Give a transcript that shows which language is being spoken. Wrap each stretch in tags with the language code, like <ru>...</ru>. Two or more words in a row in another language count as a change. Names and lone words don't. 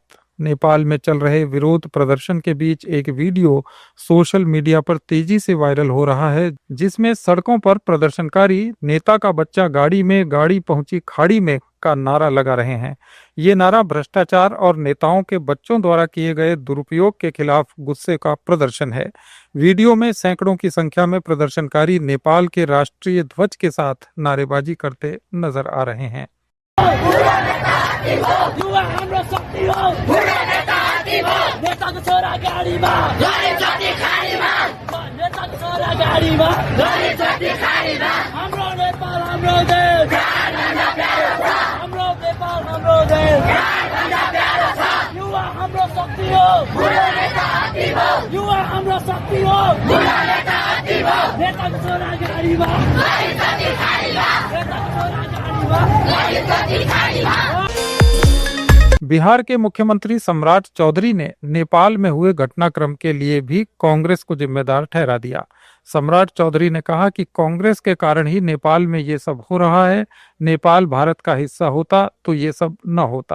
<hi>नेपाल में चल रहे विरोध प्रदर्शन के बीच एक वीडियो सोशल मीडिया पर तेजी से वायरल हो रहा है, जिसमें सड़कों पर प्रदर्शनकारी नेता का बच्चा गाड़ी पहुंची खाड़ी में का नारा लगा रहे हैं। ये नारा भ्रष्टाचार और नेताओं के बच्चों द्वारा किए गए दुरुपयोग के खिलाफ गुस्से का प्रदर्शन है। वीडियो में सैकड़ों की संख्या में प्रदर्शनकारी नेपाल के राष्ट्रीय ध्वज के साथ नारेबाजी करते नजर आ रहे हैं।</hi> <ne>युवा हाम्रो शक्ति हो, नेताको छोरा गाडीमा, नेताको छोरा गाडीमा, हाम्रो नेपाल हाम्रो देश, हाम्रो नेपाल हाम्रो देश, युवा हाम्रो शक्ति हो, युवा हाम्रो शक्ति हो, नेताको छोरा गाडीमा, नेताको छोरा गाडीमा।</ne> <hi>बिहार के मुख्यमंत्री सम्राट चौधरी ने नेपाल में हुए घटनाक्रम के लिए भी कांग्रेस को जिम्मेदार ठहरा दिया। सम्राट चौधरी ने कहा कि कांग्रेस के कारण ही नेपाल में ये सब हो रहा है। नेपाल भारत का हिस्सा होता तो ये सब न होता।</hi>